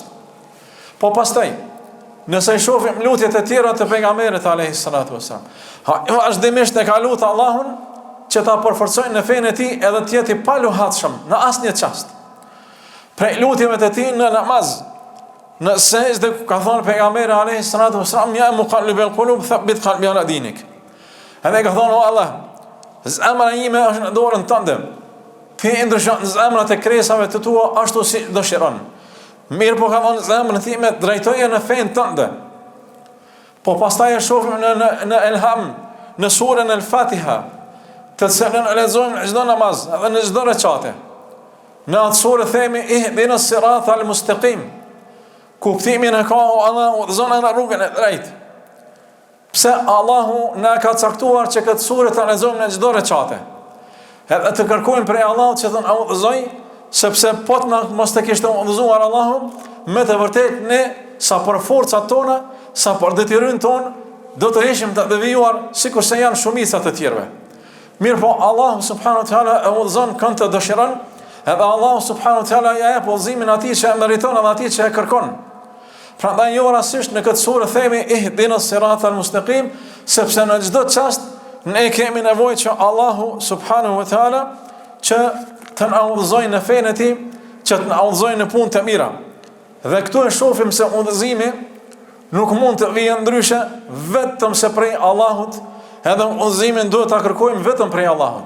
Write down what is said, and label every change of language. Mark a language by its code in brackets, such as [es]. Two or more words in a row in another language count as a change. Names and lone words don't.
[sq] Po pastaj nëse i shohim lutjet e tjera të pejgamberit [ar] عليه الصلاة والسلام, [sq] vazhdimisht e ka lutur Allahun që ta përforcojnë në fenë e tij edhe të jetë i paluhatshëm në asnjë çast. Prej lutjeve të tij në namaz, në sejdë ka thonë pejgamberi [ar] عليه الصلاة والسلام, يا مقلب القلوب ثبت قلبي على دينك. [sq] Edhe ka thonë, o Allah, zemra ime është në dorën tënde. Ti ndryshon zemrat e kresave të tua ashtu si dëshiron. Mirë po ka thonë, zemrën time drejtoje në fenë tënde. Po pastaj e shohim në Elham, në surën El-Fatiha, të cilën e lexojmë në çdo namaz, edhe në çdo recate. Në atë surë themi [ar] اهدنا الصراط المستقيم. [sq] Kuptimin e ka Allahu udhëzon në rrugën e drejtë. Pse Allahu na ka caktuar që këtë surë ta lexojmë në çdo recate. Edhe të kërkojmë prej Allahut që të na udhëzoj, sepse po të mos të kishte udhëzuar Allahu, me të vërtetë ne sa për forcat tona, sa për detyrimin ton, do të ishim të devijuar sikur se janë shumica të tjerëve. Mirë po Allahu [ar] سبحانه وتعالى [sq] e udhëzon kënd të dëshiron, edhe Allahu [ar] سبحانه وتعالى [sq] ja jep udhëzimin atij që e meriton dhe atij që e kërkon. Prandaj jo rastisht në këtë surë themi [ar] اهدنا الصراط المستقيم, [sq] sepse në çdo çast ne kemi nevojë që Allahu [ar] سبحانه وتعالى [sq] që të na udhëzojë në fenë e tij, që të na udhëzojë në punë të mira. Dhe këtu e shohim se udhëzimi nuk mund të vijë ndryshe vetëm se prej Allahut, edhe udhëzimin duhet ta kërkojmë vetëm prej Allahut.